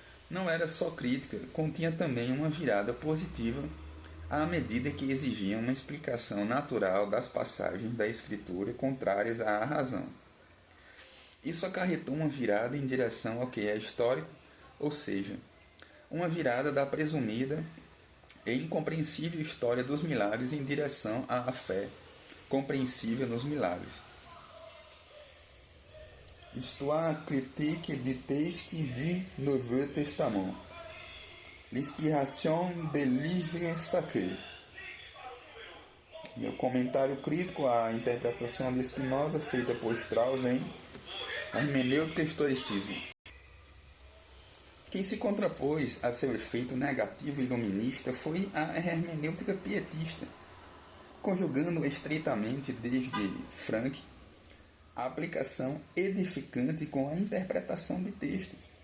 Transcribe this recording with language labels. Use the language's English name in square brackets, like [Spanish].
[Portuguese] Não era só crítica, continha também uma virada positiva à medida que exigia uma explicação natural das passagens da Escritura contrárias à razão. Isso acarretou uma virada em direção ao que é histórico, ou seja, uma virada da presumida e incompreensível história dos milagres em direção à fé compreensível nos milagres. [French] Histoire critique du texte du Nouveau Testament. L'inspiration des livres sacrés. [Portuguese] Meu comentário crítico à interpretação de Spinoza feita por Strauss em Hermenêutica e Historicismo. Quem se contrapôs a seu efeito negativo e iluminista foi a hermenêutica pietista, conjugando estreitamente desde Frank a aplicação edificante com a interpretação de textos.